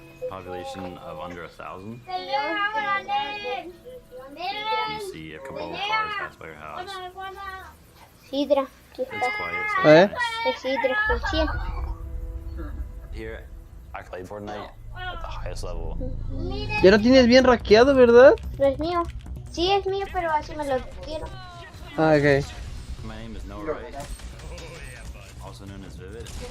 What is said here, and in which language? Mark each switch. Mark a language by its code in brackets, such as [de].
[en] Population of under 1,000. You see a couple of cars pass by your house. [es] Sidra. [en] It's quiet. [es] Es Sidra con 100. [en] Here, I play Fortnite at the highest level. [es] Ya lo tienes bien rackeado, ¿verdad? No es mío. Sí es mío, pero así me lo dieron. Ah, ok. [en] My name is Noah Wright, also known as Vivid.